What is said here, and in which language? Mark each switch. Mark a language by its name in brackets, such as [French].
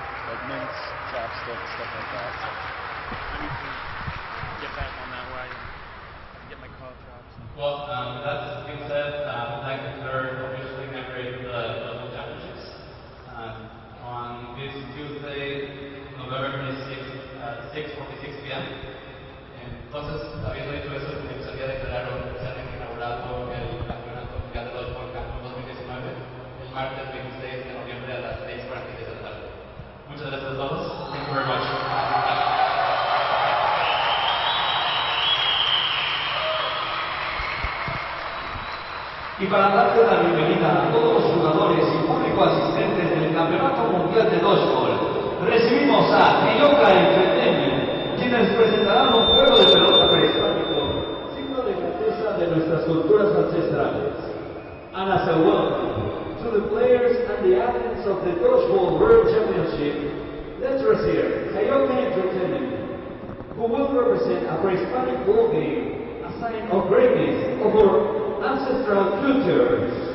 [English] Like mints, chopsticks, stuff like that. I need to get back on that wagon, get my call chops. Well, with that being said, I'd like to officially inaugurate the Dodgeball Championships on this Tuesday, November 26th at 6:46 p.m. [Spanish] Entonces, habiendo dicho eso, me gustaría declarar oficialmente inaugurado el Campeonato Mundial de Dodgeball Cancun 2019 el martes 26 de noviembre a las 6:46 de la tarde. Muchas gracias a todos. [English] Thank you very much. [Spanish] Y para darle la bienvenida a todos los jugadores y público asistentes del Campeonato Mundial de Dodgeball, recibimos a Inauguration Entertainment, quienes presentarán un juego de pelota prehispánico, signo de grandeza de nuestras culturas ancestrales. [English] And as a welcome to the players and the athletes of the Dodgeball World Championship, let's receive Inauguration Entertainment, who will represent a prehispanic ball game, a sign of greatness of our ancestral cultures.